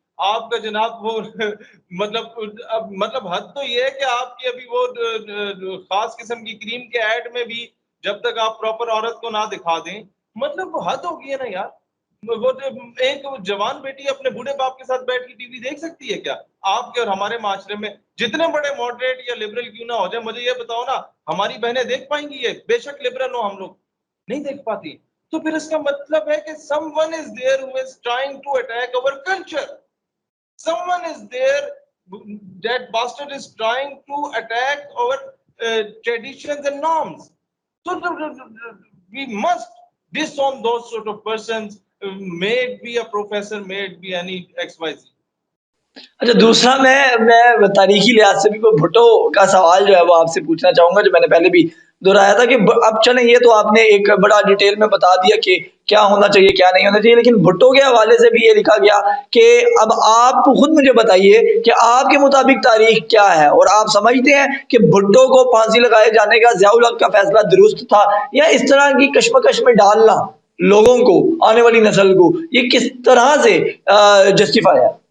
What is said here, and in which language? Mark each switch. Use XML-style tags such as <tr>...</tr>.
<ur>آپ کا جناب وہ مطلب حد تو یہ ہے کہ آپ کی ابھی وہ خاص قسم کی کریم کے ایڈ میں بھی جب تک آپ پراپر عورت کو نہ دکھا دیں, مطلب وہ حد ہوگی ہے نا یار. وہ ایک جوان بیٹی اپنے بوڑھے باپ کے ساتھ بیٹھ کے ٹی وی دیکھ سکتی ہے کیا؟ آپ کے اور ہمارے معاشرے میں جتنے بڑے ماڈریٹ یا لبرل کیوں نہ ہو جائے, مجھے یہ بتاؤ نا ہماری بہنیں دیکھ پائیں گی یہ؟ بے شک لبرل ہو, ہم لوگ نہیں دیکھ پاتی. تو پھر اس کا مطلب ہے کہ</ur> <en>someone is there who is trying to attack our culture. Someone is there, that bastard is trying to attack our traditions and norms. So we must disown those sort of persons, may it be a professor, may it be any XYZ.</en> <ur>اچھا, دوسرا میں تاریخی لحاظ سے بھی بھٹو کا سوال جو ہے وہ آپ سے پوچھنا چاہوں گا, جو میں نے پہلے بھی دہرایا تھا کہ اب چلیں یہ تو آپ نے ایک بڑا ڈیٹیل میں بتا دیا کہ کیا ہونا چاہیے کیا نہیں ہونا چاہیے, لیکن بھٹو کے حوالے سے بھی یہ لکھا گیا کہ اب آپ خود مجھے بتائیے کہ آپ کے مطابق تاریخ کیا ہے, اور آپ سمجھتے ہیں کہ بھٹو کو پھانسی لگائے جانے کا ضیاء الحق کا فیصلہ درست تھا, یا اس طرح کی کشمکش میں ڈالنا لوگوں کو, آنے والی نسل کو, یہ کس طرح سے جسٹیفائی ہے؟</ur>